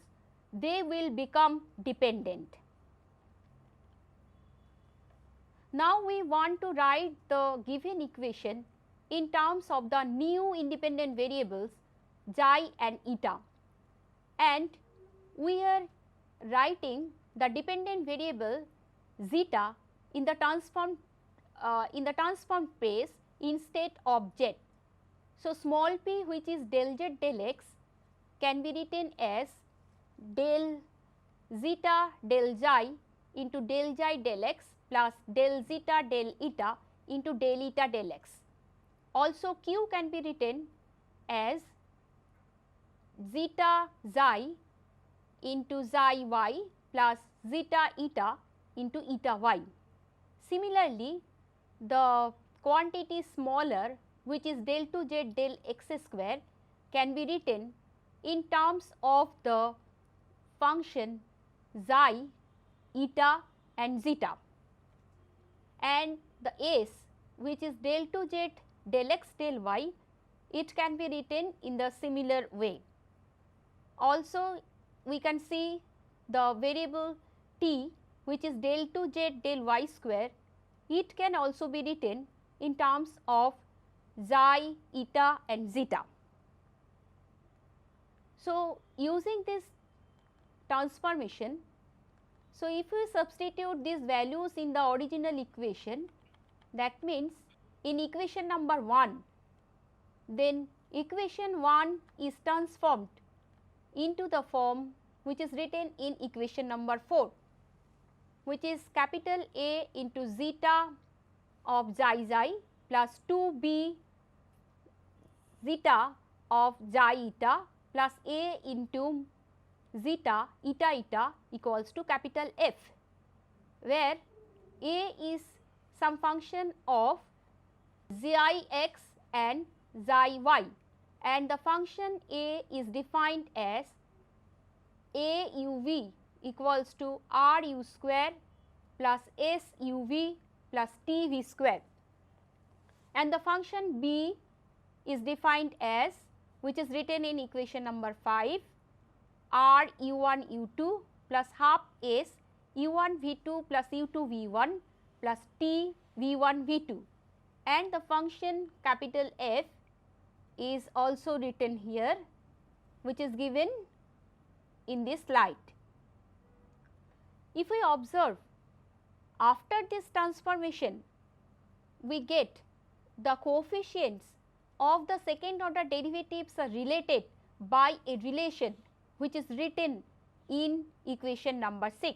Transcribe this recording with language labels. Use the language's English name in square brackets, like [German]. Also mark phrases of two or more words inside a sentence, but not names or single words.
[English] They will become dependent. Now, we want to write the given equation in terms of the new independent variables xi and eta, and we are writing the dependent variable zeta in the transformed space instead of z. So, small p, which is del z del x, can be written as del zeta del xi into del xi del x plus del zeta del eta into del eta del x. Also, q can be written as zeta xi into xi y plus zeta eta into eta y. Similarly, the quantity smaller, which is del 2 z del x square, can be written in terms of the function xi, eta and zeta, and the s, which is del 2 z del x del y, it can be written in the similar way. Also, we can see the variable t, which is del 2 z del y square, it can also be written in terms of xi, eta and zeta. So, using this transformation, so if we substitute these values in the original equation, that means in equation number 1, then equation 1 is transformed into the form which is written in equation number 4, which is capital A into zeta of xi xi plus 2b zeta of xi eta plus A into zeta eta eta equals to capital F, where A is some function of xi x and xi y, and the function A is defined as A u v equals to r u square plus s u v plus t v square, and the function B is defined as, which is written in equation number 5, r u1 u2 plus half s u1 v2 plus u2 v1 plus t v1 v2, and the function capital F is also written here, which is given in this slide. If we observe, after this transformation, we get the coefficients of the second order derivatives are related by a relation which is written in equation number 6.